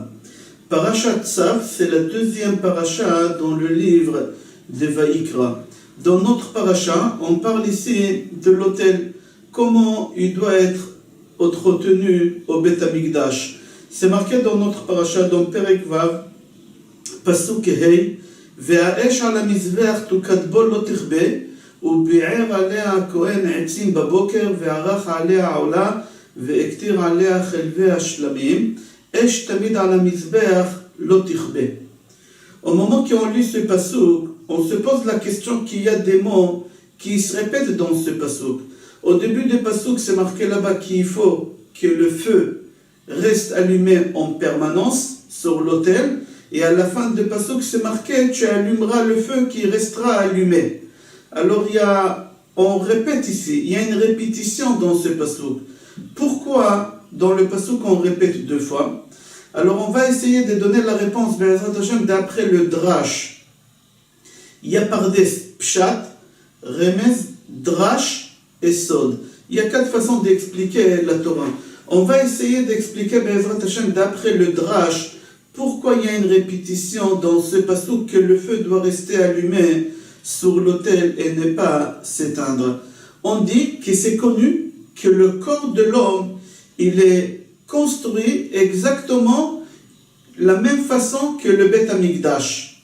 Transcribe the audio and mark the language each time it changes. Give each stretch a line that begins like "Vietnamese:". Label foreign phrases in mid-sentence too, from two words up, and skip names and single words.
French: Parashat Tzav, c'est la deuxième paracha dans le livre de Vaïkra. Dans notre paracha, on parle ici de l'autel, comment il doit être entretenu au Beth Amikdash. C'est marqué dans notre paracha, dans Perek Vav, Pasuk Hei,
Hebrew: והאש על המזבח תוקד בו לא תכבה, וביער עליה הכהן עצים בבוקר וערך עליה עולה והקטיר עליה חלבי השלמים, אש תמיד על המזבח לא תכבה.
French: Au moment qu'on lit ce pasuk, on se pose la question qu'il y a des mots qui se répètent dans ce pasuk. Au début du pasuk, c'est marqué là-bas qu'il faut que le feu reste allumé en permanence sur l'autel, et à la fin du pasuk, c'est marqué tu allumeras le feu qui restera allumé. Alors on répète ici, il y a une répétition dans ce pasuk. Pourquoi dans le pasuk on répète deux fois? Alors on va essayer de donner la réponse d'après le drash. Il y a pardes,
Hebrew: פשט, רמז, דרש
French: et
Hebrew: sod.
French: Il y a quatre façons d'expliquer la Torah. On va essayer d'expliquer d'après le drash pourquoi il y a une répétition dans ce pasuk que le feu doit rester allumé sur l'autel et ne pas s'éteindre. On dit que c'est connu que le corps de l'homme, il est construit exactement la même façon que le Beth Amikdash.